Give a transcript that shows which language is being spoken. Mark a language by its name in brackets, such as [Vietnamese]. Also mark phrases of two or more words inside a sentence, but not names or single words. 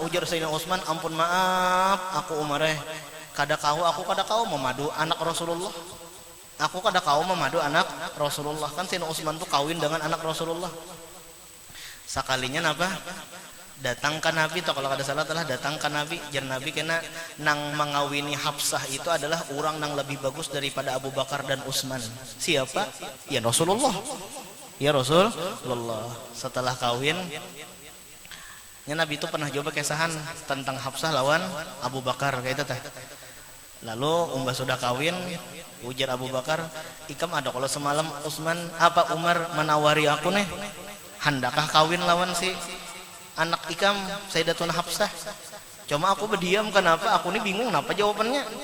[Banjar] Ujar Sayyidina Utsman, "Ampun maaf, aku Umar kada kau memadu anak Rasulullah. Aku kada kau memadu anak Rasulullah." Kan Sayyidina Utsman tuh kawin dengan anak Rasulullah. Sakalinya apa? datang ke Nabi atau kalau kada salah telah datang ke Nabi jar Nabi kena nang mengawini Hafsah itu adalah orang yang lebih bagus daripada Abu Bakar dan Utsman. Siapa? [Arabic] يا رسول الله يا رسول الله. [Banjar] Setelah kawin ya Nabi itu pernah coba kesahan tentang Hafsah lawan Abu Bakar kayak itu teh. Lalu umbah sudah kawin ujar Abu Bakar, ikam ada kalau semalam Umar menawari aku nih, handakah kawin lawan si anak ikam Sayyidatuna Hafsah? [Indonesian] Cuma aku berdiam, kenapa? Aku ini bingung kenapa jawabannya.